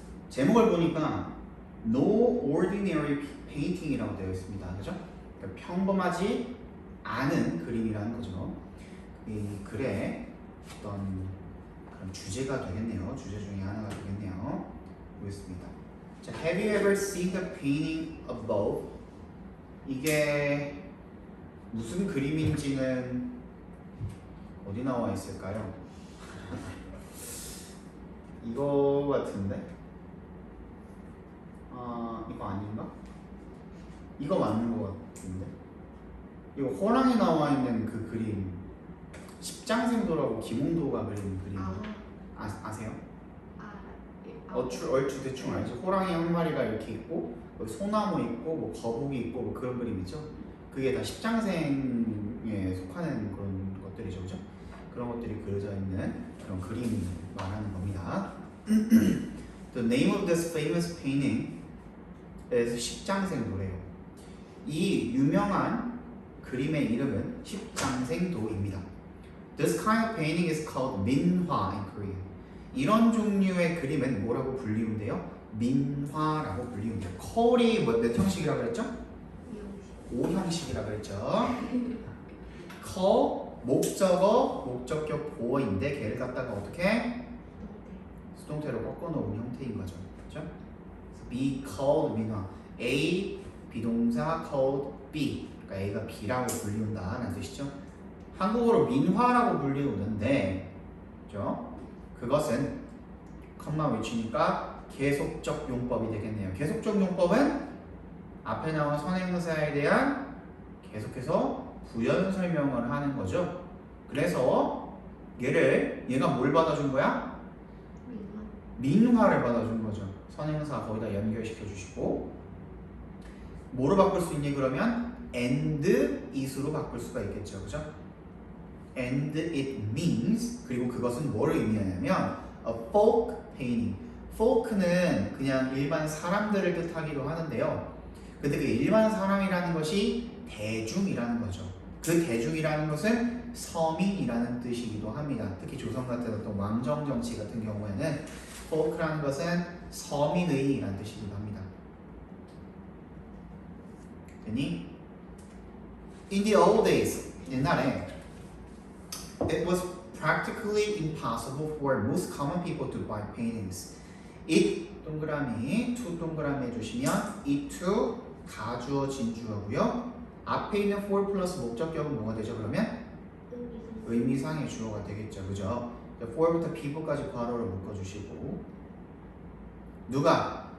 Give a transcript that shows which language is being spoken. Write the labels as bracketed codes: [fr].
[ko] 제목을 보니까 [en] No ordinary painting [ko] 이라고 되어 있습니다. 그죠? 그러니까 평범하지 않은 그림이라는 거죠. 이 글의 어떤 그런 주제가 되겠네요. 주제 중에 하나가 되겠네요. 보겠습니다. [en] 자, Have you ever seen the painting above? [ko] 이게 무슨 그림인지는 어디 나와 있을까요? 이거 같은데? 이거 아닌가? 이거 맞는 것 같은데? 이거 호랑이 나와 있는 그 그림 십장생도라고 김홍도가 그린 그림 아세요? 얼추 대충 알죠? 호랑이 한 마리가 이렇게 있고 소나무 있고 뭐 거북이 있고 뭐 그런 그림이죠? 그게 다 십장생에 속하는 그런 것들이죠, 그죠? 그런 것들이 그려져 있는 그런 그림 말하는 겁니다. [en] The name of this famous painting is 십장생도래요. [ko] 이 유명한 그림의 이름은 십장생도입니다. [en] This kind of painting is called 민화 in Korean. [ko] 이런 종류의 그림은 뭐라고 불리운데요? 민화라고 불리운데요. 컬이 몇 형식이라고 그랬죠? 5형식이라고 그랬죠. 컬, 목적어, 목적격 보어인데 걔를 갖다가 어떻게? 수동태로 꺾어놓은 형태인 거죠. 그렇죠? [en] be called 민화. A 비동사 called B. [ko] 그러니까 A가 B라고 불리운다는 뜻이죠. 한국어로 민화라고 불리우는데, 그죠? 그것은 컴마 외치니까 계속적 용법이 되겠네요. 계속적 용법은 앞에 나온 선행사에 대한 계속해서 부연 설명을 하는 거죠. 그래서 얘가 뭘 받아준 거야? 민화를 받아준 거죠. 선행사 거기다 연결시켜 주시고 뭐로 바꿀 수 있니 그러면? and it으로 바꿀 수가 있겠죠. 그죠? [en] and it means [ko] 그리고 그것은 뭐를 의미하냐면 [en] a folk painting. [ko] folk는 그냥 일반 사람들을 뜻하기도 하는데요. 근데 그 일반 사람이라는 것이 대중이라는 거죠. 그 대중이라는 것은 서민이라는 뜻이기도 합니다. 특히 조선 같은 어떤 왕정 정치 같은 경우에는 folk라는 것은 서민의라는 뜻이기도 합니다. 됐니? [en] In the old days, 옛날에 it was practically impossible for most common people to buy paintings. [ko] it 동그라미, to 동그라미 해주시면 it to 가주어 진주어고요. 앞에 있는 for 플러스 목적격은 뭐가 되죠? 그러면 의미상의 주어가 되겠죠. 그죠? for부터 people까지 괄호를 묶어주시고 누가?